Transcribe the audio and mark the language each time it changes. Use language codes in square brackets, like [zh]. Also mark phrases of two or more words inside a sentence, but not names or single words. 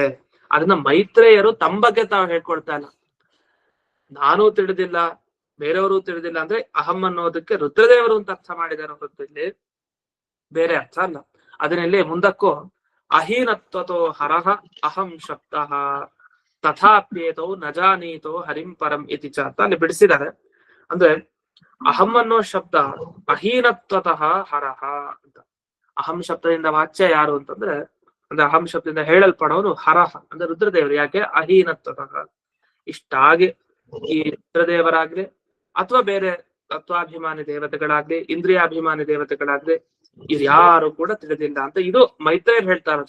[kn] ಅದನ್ನ ಮೈತ್ರೇಯರು ತಮ್ಮ ಬಗ್ಗೆ ತಾವು ಹೇಳ್ಕೊಳ್ತಾ ಇಲ್ಲ. ನಾನು ತಿಳಿದಿಲ್ಲ, ಬೇರೆಯವರು ತಿಳಿದಿಲ್ಲ ಅಂದ್ರೆ ಅಹಂ ಅನ್ನೋದಕ್ಕೆ ರುದ್ರದೇವರು ಅಂತ ಅರ್ಥ ಮಾಡಿದಾರೆ ಹೊರತು ಇಲ್ಲಿ ಬೇರೆ ಅರ್ಥ ಅಲ್ಲ. ಅದನ್ನಲ್ಲಿ ಮುಂದಕ್ಕೂ [sa] ಅಹೀನತ್ವತೋ ಹರಹ ಅಹಂ ಶಬ್ದ ತಥಾಪ್ಯೇತೋ ನಜಾನೀತೋ ಹರಿಂ ಪರಂ ಇತಿ ಚ [kn] ಅಂತ ಅಲ್ಲಿ ಬಿಡಿಸಿದ್ದಾರೆ. ಅಂದ್ರೆ ಅಹಂ ಅನ್ನೋ ಶಬ್ದ [sa] ಅಹೀನತ್ವತಃ ಹರಹ [kn] ಅಂತ. ಅಹಂ ಶಬ್ದದಿಂದ ವಾಚ್ಯ ಯಾರು ಅಂತಂದ್ರೆ, ಅಂದ್ರೆ ಅಹಂ ಶಬ್ದದಿಂದ ಹೇಳಲ್ಪಡೋನು ಹರಹ ಅಂದ್ರೆ ರುದ್ರದೇವರು. ಯಾಕೆ? ಅಹೀನತ್ವತಃ. ಇಷ್ಟಾಗಿ ಈ ರುದ್ರದೇವರಾಗ್ಲಿ ಅಥವಾ ಬೇರೆ ತತ್ವಾಭಿಮಾನಿ ದೇವತೆಗಳಾಗ್ಲಿ, ಇಂದ್ರಿಯಾಭಿಮಾನಿ ದೇವತೆಗಳಾಗ್ಲಿ, ಇವ್ರು ಯಾರು ಕೂಡ ತಿಳಿದಿಲ್ಲ ಅಂತ ಇದು ಮೈತ್ರೇಯರು ಹೇಳ್ತಾ ಇರೋದು.